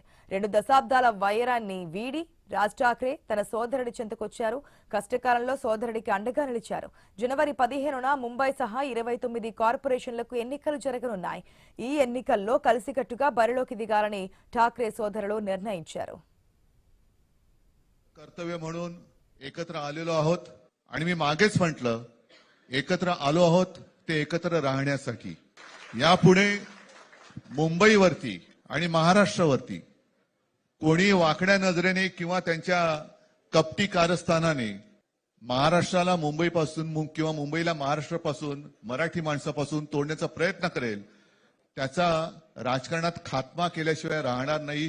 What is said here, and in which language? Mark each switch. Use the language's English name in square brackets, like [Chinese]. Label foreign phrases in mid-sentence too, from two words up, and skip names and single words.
[Telugu] 2 దశాబ్దాల వైరాన్ని వీడి రాజ్ ఠాక్రే తన సోదరుడి చెంతకొచ్చారు. కష్టకాలంలో సోదరుడికి అండగా నిలిచారు. జనవరి 15న ముంబై సహా 29 కార్పొరేషన్లకు ఎన్నికలు జరగనున్నాయి. ఈ ఎన్నికల్లో కలిసికట్టుగా బరిలోకి దిగాలని ఠాక్రే సోదరులు నిర్ణయించారు. [Marathi] कर्तव्य म्हणून एकत्र आलेलो आहोत आणि मी मागेच म्हटलं एकत्र आलो आहोत ते एकत्र राहण्यासाठी. यापुढे मुंबईवरती आणि महाराष्ट्रावरती कोणी वाकड्या नजरेने किंवा त्यांच्या कपटी कारस्थानाने महाराष्ट्राला मुंबईपासून किंवा मुंबईला महाराष्ट्रापासून मराठी माणसापासून तोडण्याचा प्रयत्न करेल त्याचा राजकारणात खात्मा केल्याशिवाय राहणार नाही.